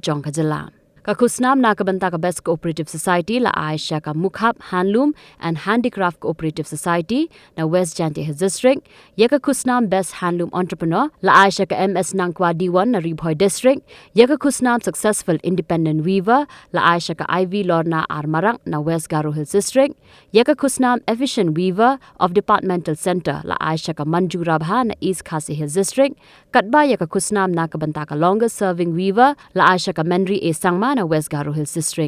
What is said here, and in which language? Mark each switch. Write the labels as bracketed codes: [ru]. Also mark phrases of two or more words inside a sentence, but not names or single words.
[kha] jong ka jilla ka khusnam na ka banta ka [en] best cooperative society [kha] la Aisha ka Mukhab handloom and handicraft cooperative society na West Jante district yaka khusnam [en] best handloom entrepreneur [kha] la Aisha ka MS Nangkwa D1 na Ribhoy district yaka khusnam [en] successful independent weaver [kha] la Aisha ka IV Lorna Armarang na West Garo Hills district yaka khusnam [en] efficient weaver of departmental center [kha] la Aisha ka Manju Rabha na East Khasi Hills district katba yaka khusnam na ka banta ka [en] longest serving weaver [kha] la Aisha ka Menri A Sangma na West Garo Hills district.